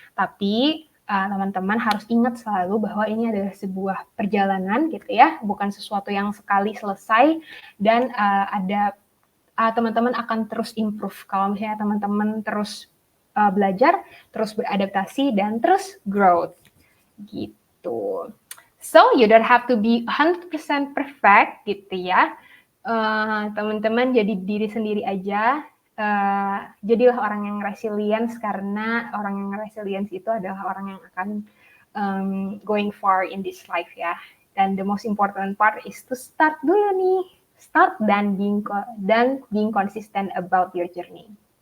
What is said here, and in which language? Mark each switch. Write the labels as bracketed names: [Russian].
[Indonesian] Tapi teman-teman harus ingat selalu bahwa ini adalah sebuah perjalanan gitu ya, bukan sesuatu yang sekali selesai dan teman-teman akan terus improve kalau misalnya teman-teman terus belajar, terus beradaptasi dan terus growth gitu. [English] So you don't have to be 100% perfect [Indonesian] gitu ya. Teman-teman jadi diri sendiri aja. Jadilah orang yang resilience, karena orang yang resilience itu adalah orang yang akan [English] going far in this life [Indonesian] ya. Dan [English] the most important part is to start [Indonesian] dulu nih, [English] start [Indonesian] dan [English] being consistent about your journey.